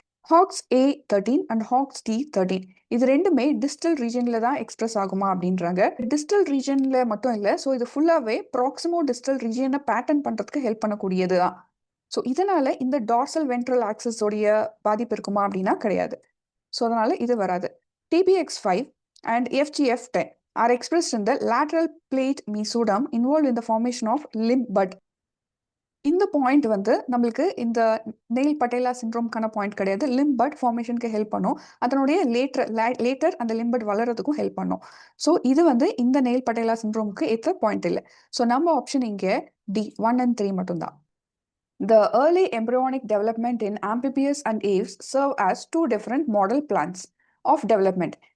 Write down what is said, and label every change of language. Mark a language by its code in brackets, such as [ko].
[ta] HOX-A13 and HOX-T13 இது ரெண்டுமே distal ரீஜன்ல தான் எக்ஸ்பிரஸ் ஆகுமா அப்படின்றாங்க. டிஸ்டல் ரீஜன்ல மட்டும் இல்லை, ஸோ இது ஃபுல்லாவே ப்ராக்சிமோ டிஸ்டல் ரீஜனை பேட்டர்ன் பண்றதுக்கு ஹெல்ப் பண்ணக்கூடியது தான். ஸோ இதனால இந்த டார்சல் வென்ட்ரல் ஆக்சஸோடைய பாதிப்பு இருக்குமா அப்படின்னா கிடையாது. ஸோ அதனால இது வராது. [en] TBX5 and FGF10 are expressed in the lateral plate mesoderm involved in the formation of limb bud. [ta] இந்த பாயிண்ட் வந்து நம்மளுக்கு இந்த நெயில் பட்டேலா சிண்ட்ரோம்கான பாயிண்ட் கிடையாது. லிம்ப் பட் ஃபார்மேஷனுக்கு ஹெல்ப் பண்ணும், அதனுடைய லேட்டர் அந்த லிம்ப் பட் வளர்றதுக்கும் ஹெல்ப் பண்ணும். ஸோ இது வந்து இந்த நெயில் பட்டேலா சிண்ட்ரோமுக்கு ஏற்ற பாயிண்ட் இல்லை. ஸோ நம்ம ஆப்ஷன் இங்கே D 1 and 3 மட்டும்தான். [en] The early embryonic development in amphibians and aves serve as two different model plans of development.